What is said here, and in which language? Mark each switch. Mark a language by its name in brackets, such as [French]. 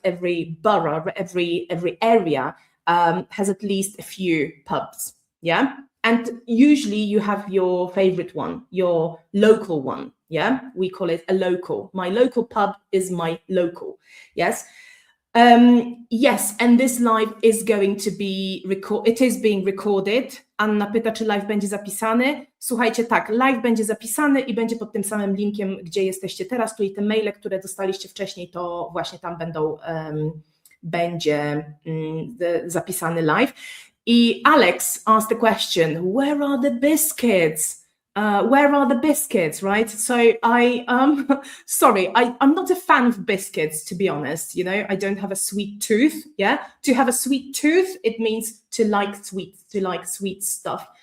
[English] Every borough, every area has at least a few pubs, yeah? And usually you have your favorite one, your local one, yeah? We call it a local. My local pub is my local, yes? Yes, and this live is going to be it is being recorded. [Polish] Anna pyta, czy live będzie zapisany. Słuchajcie, tak, live będzie zapisany i będzie pod tym samym linkiem, gdzie jesteście teraz. Tutaj te maile, które dostaliście wcześniej, to właśnie tam będzie zapisany live. [English] I Alex asked the question, where are the biscuits? Where are the biscuits, right? So I'm not a fan of biscuits, to be honest. I don't have a sweet tooth, yeah? To have a sweet tooth, it means to like sweets, to like sweet stuff.